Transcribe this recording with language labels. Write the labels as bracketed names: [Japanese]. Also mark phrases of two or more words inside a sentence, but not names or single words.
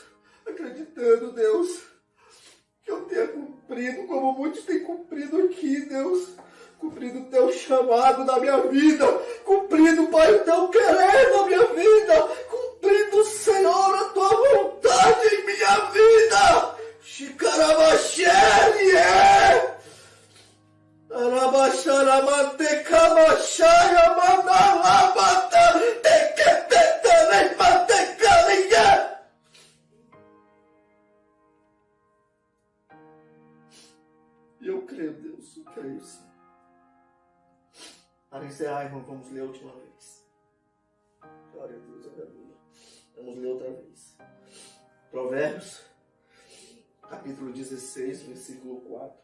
[Portuguese] Acreditando, Deus, que eu tenha cumprido, como muitos têm cumprido aqui, Deus. Cumprido o teu chamado na minha vida. Cumprido, Pai, o teu querer na minha vida. Cumprido, Senhor, a tua vontade em minha vida. Shikarabaxerie. Arabaxaramate kamaxaya manalabata teketetane matecalinha. E eu creio, Deus, eu creio sim. Para encerrar, irmão, vamos ler a última vez. Glória a Deus, aleluia. Vamos ler outra vez. Provérbios, capítulo 16, versículo 4.